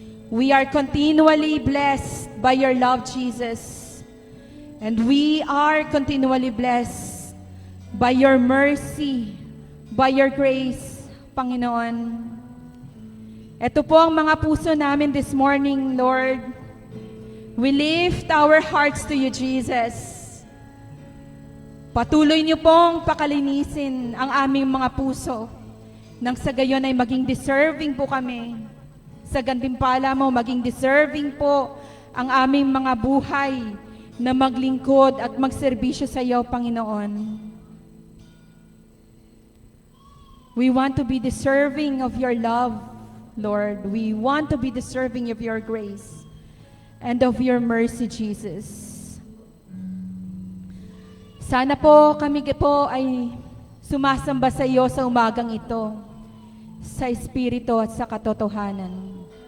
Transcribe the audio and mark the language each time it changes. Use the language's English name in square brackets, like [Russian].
[English] We are continually blessed by your love, Jesus. And we are continually blessed by your mercy, by your grace, Panginoon. [Filipino] Ito po ang mga puso namin [English] this morning, [Filipino] Lord. [English] We lift our hearts to you, Jesus. [Filipino] Patuloy niyo pong pakalinisin ang aming mga puso nang sa gayon ay maging deserving po kami. Sa gantimpala mo, maging deserving po ang aming mga buhay na maglingkod at magserbisyo sa iyo, Panginoon. [English] We want to be deserving of your love, Lord. We want to be deserving of your grace and of your mercy, Jesus. [Filipino] Sana po kami po ay sumasamba sa iyo sa umagang ito, sa Espiritu at sa katotohanan.